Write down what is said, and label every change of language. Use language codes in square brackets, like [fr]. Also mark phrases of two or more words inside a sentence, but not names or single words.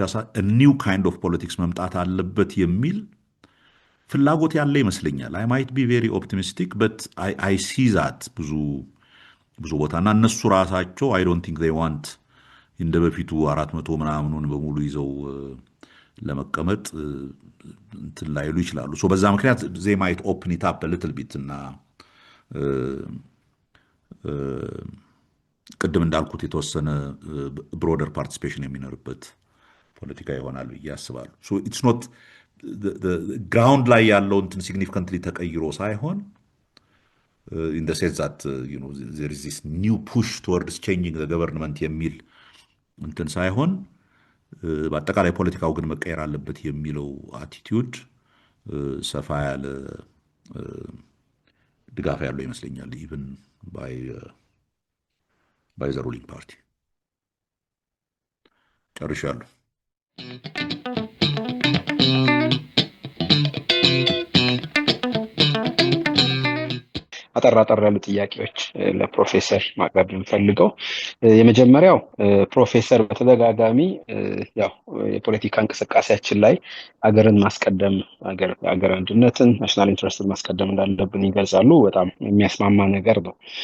[en] new kind of politics [am] መምጣት አለበት የሚል ፍላጎት ያለ ይመስለኛል። [en] I might be very optimistic but I see that [am] ብዙ ቦታ እና እነሱ ራሳቸው [en] I don't think they want [am] እንደ በፊቱ 400 ምናምኑን በሙሉ ይዘው ለመቀመጥ እንትን ላይሉ ይችላሉ። [en] ሶ [am] በዛ ምክንያት [en] they might open it up little bit እና [am] ቅድም እንዳልኩት የተወሰነ [en] broader participation [am] የሚኖርበት ፖለቲካ ይሆናል ብዬ አስባለሁ። [en] so it's not [am] ግራውንድ ላይ ያለው እንትን ሲግኒፊካንትሊ ተቀይሮ ሳይሆን [en] in the sense that there is this new push towards changing the government [am] የሚል እንትን ሳይሆን በአጠቃላይ ፖለቲካው ግን መቀየር አለበት የሚለው አቲቲዩድ ሰፋ ያለ ድጋፍ ያለው ይመስለኛል [en] even by the ruling party። [am] ጨርሻለሁ። አጠር ያሉ ጥያቄዎች ለፕሮፌሰር ማቅረብ የምፈልገው የመጀመሪያው ፕሮፌሰር በተደጋጋሚ ያው የፖለቲካ እንቅስቃሴያችን ላይ አገርን ማስቀደም አገር አንድነትን [en] national interest [am] ማስቀደም እንዳለብን ይገልጻሉ። በጣም የሚያስማማ ነገር ነው።